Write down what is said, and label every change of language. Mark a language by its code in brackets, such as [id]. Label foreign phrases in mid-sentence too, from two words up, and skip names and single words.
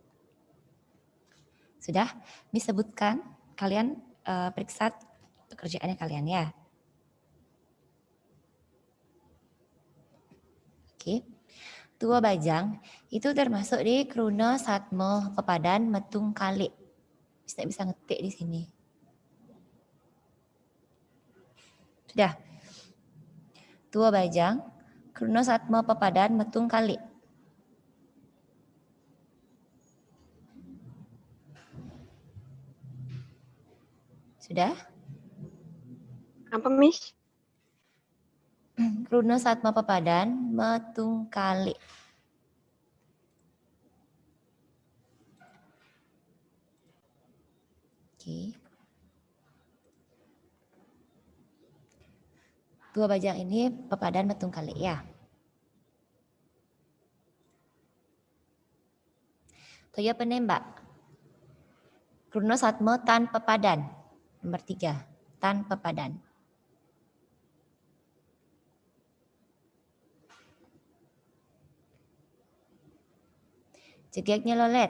[id] Sudah disebutkan, kalian periksa pekerjaannya kalian ya. [ban] Oke. Tua bajang [id] itu termasuk di [ban] kruna satmo pepadan metung kalik. [id] Bisa ngetik di sini. Sudah. [ban] Tua bajang, kruna satmo pepadan metung kalik. [id] Sudah? Apa, Miss? [ban] Kruna satmo pepadan metung kalik. [id] Oke. [ban] Tua bajang ini pepadan metung kalik ya. Toya penembak. Kruna satmo tan pepadan. Nomor 3. Tan pepadan. Cegiaknya lolet.